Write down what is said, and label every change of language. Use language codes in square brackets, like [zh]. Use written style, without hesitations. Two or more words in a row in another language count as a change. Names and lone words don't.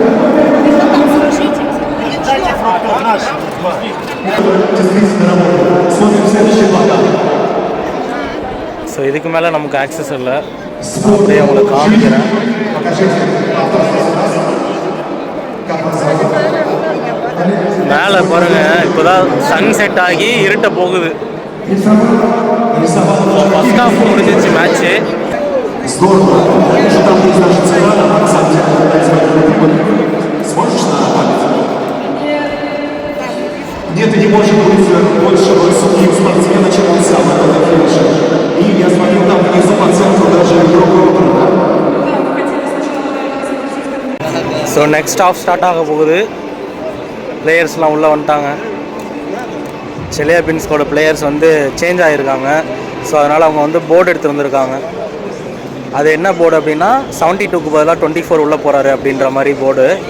[ta] ஸோ இதுக்கு மேலே நமக்கு ஆக்சஸ் இல்லை, அப்படியே அவங்களை காமிக்கிறேன். மேலே பாருங்கள், இப்போ தான் [en] sun set [ta] ஆகி இருட்ட போகுது. [en] first half [ta] முடிஞ்சிச்சு மேட்ச்சு. [ru] Нет, не может быть большего судьи у спортсмена, чем он сам на финише. И я смотрю, там внизу по центру даже другой. [ta] ஸோ [en] next half start [ta] ஆக போகுது. பிளேயர்ஸ்லாம் உள்ளே வந்துட்டாங்க. செலியாபின்ஸ்கோட பிளேயர்ஸ் வந்து சேஞ்ச் ஆகிருக்காங்க. ஸோ அதனால் அவங்க வந்து போர்டு எடுத்து வந்திருக்காங்க. அது என்ன போர்டு அப்படின்னா 72க்கு பதிலாக 24 உள்ளே போகிறாரு அப்படின்ற மாதிரி போர்டு.